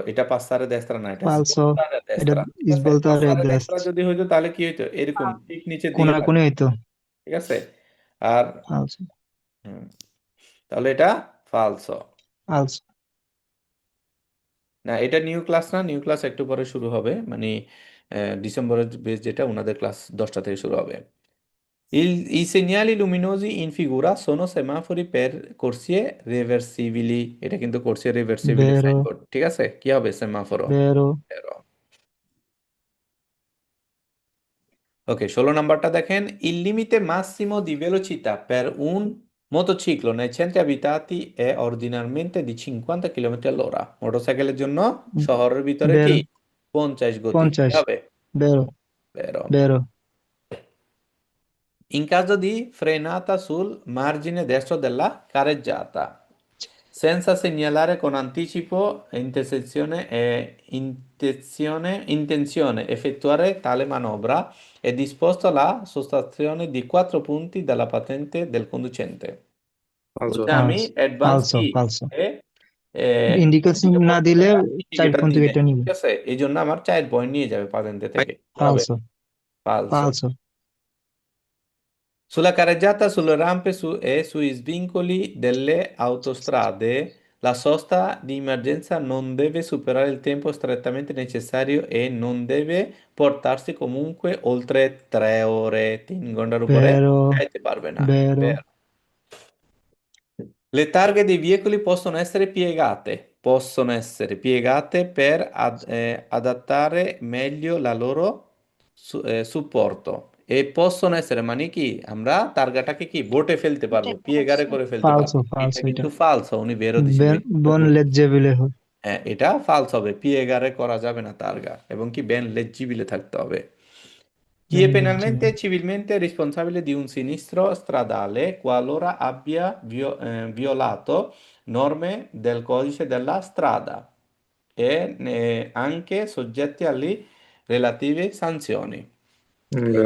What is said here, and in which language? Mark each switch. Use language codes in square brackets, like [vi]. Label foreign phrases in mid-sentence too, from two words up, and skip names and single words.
[bn] এটা [it] passare a destra [bn] না, এটা [it] ফালসো। svoltare a [bn] এটা [it] destra। ঠিক ইস [bn] আছে? বলতে পারে [it] passare a [bn] দেশ destra যদি হইতো তাহলে কি হইতো? এরকম ঠিক নিচের দিকে কোনাকুনি থাকতো। হইতো। ঠিক আছে। আর [it] ফালসো। [bn] হুম, তাহলে এটা ফালসো। [it] ফালসো। [bn] না, এটা [en] new class [bn] না, [en] new class [bn] একটু পরে শুরু হবে, মানে ডিসেম্বরের বেস যেটা, ওনাদের ক্লাস 10টা থেকে শুরু হবে। [it] I segnali luminosi in figura sono semafori per corsie reversibili। [bn] এটা কিন্তু [it] corsie reversibili বেরো। [bn] সাইনবোর্ড। ঠিক আছে, কি হবে সেমাফোরো? [it] বেরো। [bn] ওকে, 16 নাম্বারটা দেখেন। [it] Il limite massimo di velocità per un motociclo nei centri abitati è ordinariamente di 50 km all'ora। [bn] মোটরসাইকেলের জন্য শহরের ভিতরে কি [it] বেরো। [bn] 50 গতি। কি 50। হবে? [it] বেরো। Vero. বেরো। In caso di frenata sul margine destro della careggiata, senza segnalare con anticipo intenzione effettuare tale manovra, è disposto la sostrazione di 4 punti dalla patente del conducente. ফালসো। [bn] বলছে আমি [it] ফালসো। [bn] অ্যাডভান্স [it] ফালসো। [bn] কি [it] ফালসো। এ, [bn] ইন্ডিকেশন ইন্ডিকেটর না বন্ধ দিলে করে 4 ইন্ডিকেটর পয়েন্ট থেকে দিলে, এটা নিবে। ঠিক আছে, এই জন্য আমার 4 পয়েন্ট নিয়ে যাবে পাতেন্তে ভাই, থেকে। কি হবে? [it] ফালসো। ফালসো। ফালসো। Sulla carreggiata, sulle rampe e sui svincoli delle autostrade, la sosta di emergenza non deve superare il tempo strettamente necessario e non deve portarsi comunque oltre 3 ore। [bn] 3 ঘন্টার উপরে [it] বেরো। [bn] যাইতে পারবে না। [it] বেরো। Vero. Le targhe dei veicoli possono essere piegate per adattare meglio la loro supporto e possono essere [bn] মানে কি আমরা তারগাটাকে কি বোটে ফেলতে পারবো, পিয়েগারে করে ফেলতে পারবো। [it] ফালসো। [bn] এটা ফালসো এটা। কিন্তু ফালস, উনি বেরো দিছে [it] ben leggibile হয়। [bn] হ্যাঁ, এটা ফালস হবে, পিয়েগারে করা যাবে না তারগা, এবং কি [it] ben leggibile [bn] থাকতে হবে। [it] Chi বেন è লেজেবিলে। penalmente e civilmente responsabile di un sinistro stradale qualora abbia violato norme del codice della strada e anche soggetti alle relative sanzioni। বেরো।